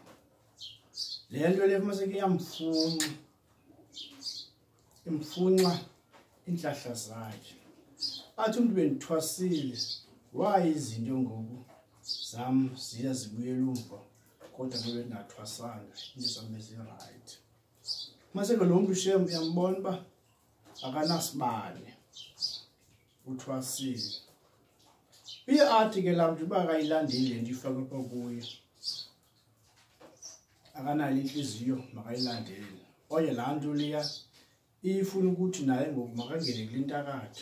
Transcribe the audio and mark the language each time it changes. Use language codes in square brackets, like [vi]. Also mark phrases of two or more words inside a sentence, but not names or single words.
[zu] Le nto le uma sekuyamfunxa, imfunxa inhlahla zakhe. [xh] Athi umuntu bendithwasile, waye izinto ngoku zami ziya zibuyela umva, kodwa ngobe ndingathwasanga, into zami zi-right. Mase ke lo muntu shem uyambona uba akanasibane, uthwasile. Uye athi ke laa mntu uba akayilandeli le nto ifakwe pha kuye, akanalo inhliziyo makayilandele. Oye laa nto liya ifuna ukuthi naye ngoku makangene kule ntakatho.